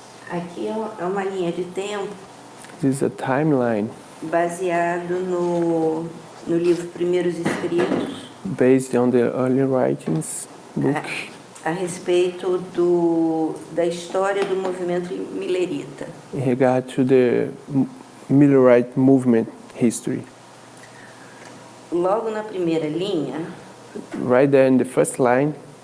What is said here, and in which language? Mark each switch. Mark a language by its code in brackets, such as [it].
[pt] Aqui é uma linha de tempo [en] This is a timeline [pt] baseado no livro Primeiros Escritos, [en] based on the early writings book [pt] a respeito da história do movimento milerita. [en] in regard to the Millerite movement history. [pt] Logo na primeira linha [en] Right there in the first line,